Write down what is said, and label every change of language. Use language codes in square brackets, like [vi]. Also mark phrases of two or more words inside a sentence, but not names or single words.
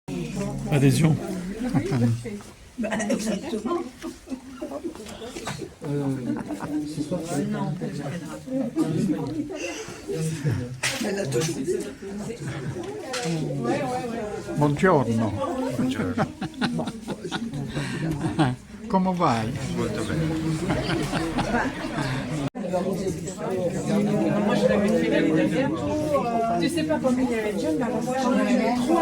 [fr] Adhésion. Exactement. Elle a toujours. [it] Buongiorno. Buongiorno. Come vai? Molto bene. [fr] Moi, je l'avais fait l'année dernière. Je sais pas combien il y avait de jeunes, mais moi, j'en avais 3.